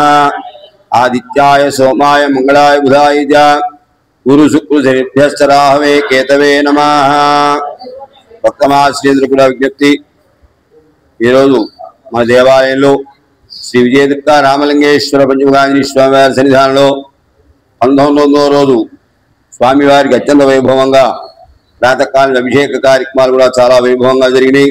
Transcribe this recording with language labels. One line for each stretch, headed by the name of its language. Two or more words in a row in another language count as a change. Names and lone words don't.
Sanskrit: आदित्याय सोमाय मंगलाय बुधाय च गुरु शुक्र शनिभ्यश्च राहवे केतवे नमः।
Telugu: భక్తమాశ్రేంద్ర కూడా విజ్ఞప్తి, ఈరోజు మన దేవాలయంలో శ్రీ విజయదుర్గ రామలింగేశ్వర పంచముఖాంజనేయ స్వామివారి సన్నిధానంలో 19వ రోజు స్వామివారికి అత్యంత వైభవంగా ప్రాతకాల అభిషేక కార్యక్రమాలు కూడా చాలా వైభవంగా జరిగినాయి.